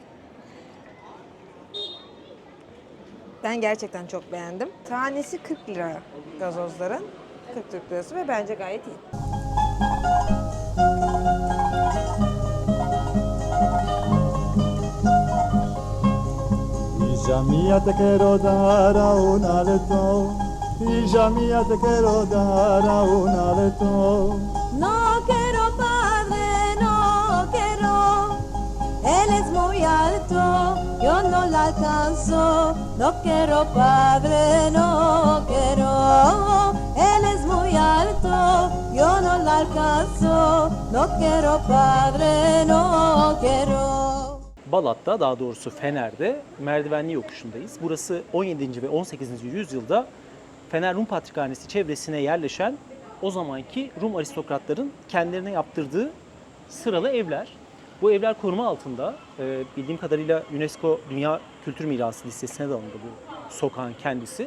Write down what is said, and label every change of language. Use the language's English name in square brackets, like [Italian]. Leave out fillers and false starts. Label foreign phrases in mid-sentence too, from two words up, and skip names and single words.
[Turkish] Ben gerçekten çok beğendim. Tanesi 40 lira gazozların. 40 Türk lirası ve bence gayet iyi. [Spanish] Pijamia te quiero dar a un aleto, pijamia te quiero dar a un aleto. No quiero padre, no quiero, él es muy alto, yo no la alcanzo. No quiero padre, no quiero, él es muy alto, yo no la alcanzo, no quiero padre, no quiero. [Turkish] Balat'ta, daha doğrusu Fener'de merdivenli yokuşundayız. Burası 17. ve 18. yüzyılda Fener Rum Patrikhanesi çevresine yerleşen o zamanki Rum aristokratların kendilerine yaptırdığı sıralı evler. Bu evler koruma altında. Bildiğim kadarıyla UNESCO Dünya Kültür Mirası listesine de alındı bu sokağın kendisi.